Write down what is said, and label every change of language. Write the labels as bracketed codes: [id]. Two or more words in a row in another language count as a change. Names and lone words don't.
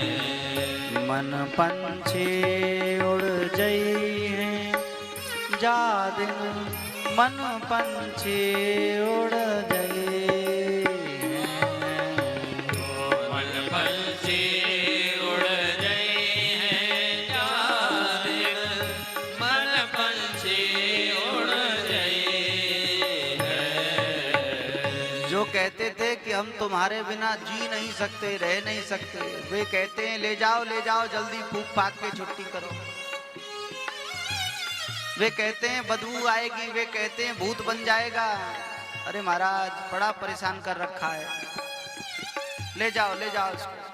[hi] मन पंछी उड़ जई है जा दिन मन पंछी उड़ जई है मन पंछी उड़ जई है जा दिन मन पंछी उड़ जई है। जो कहते थे कि हम तुम्हारे बिना जी नहीं सकते, रह नहीं सकते, वे कहते हैं ले जाओ जल्दी फूक फाक के छुट्टी करो। वे कहते हैं बदबू आएगी, वे कहते हैं भूत बन जाएगा। अरे महाराज बड़ा परेशान कर रखा है, ले जाओ इसको।